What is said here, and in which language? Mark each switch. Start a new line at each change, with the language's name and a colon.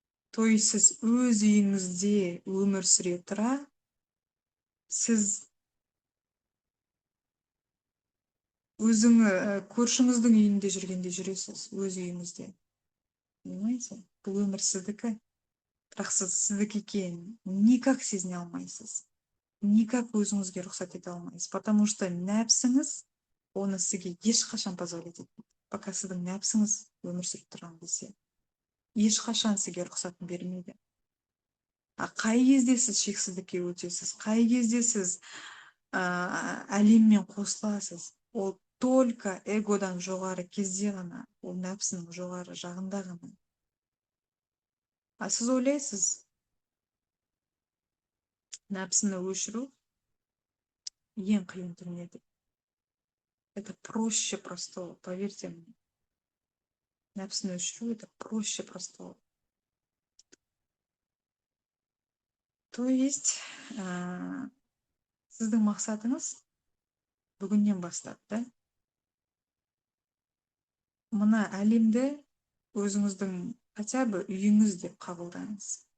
Russian: То есть
Kazakh: сіз өз үйіңізде өмір сүре тұра, сіз көршіңіздің үйінде жүргенде жүресіз, өз үйіңізде.
Russian: Понимаете?
Kazakh: Бұл өмір сіздікі. Бірақ сіз сіздікі екенін никак сезіне алмайсыз. Никак өзіңізге рұқсат ете алмайсыз.
Russian: Потому что
Kazakh: нәпсіңіз оны сізге ешқашан позволить етпейді. Пока сіздің нәпсіңіз өмір сүріп тұрған кезде. Ешқашан сізге рұқсатын бермейді. Қай кезде сіз шексіздікке өтесіз, қай кезде сіз әлеммен қосыласыз, ол только эгодан жоғары кезде ғана, ол нәпсінің жоғары жағында ғана. Сіз ойлайсыз, нәпсіні өшіру ең қиын дүние деп.
Russian: Это проще простого, поверьте мне.
Kazakh: Нәпсіні өшіру
Russian: это проще простого. То есть,
Kazakh: сіздің мақсатыңыз бүгіннен бастап, да? Мына әлемді өзіңіздің
Russian: хотя бы
Kazakh: үйіңіз деп қабылдаңыз.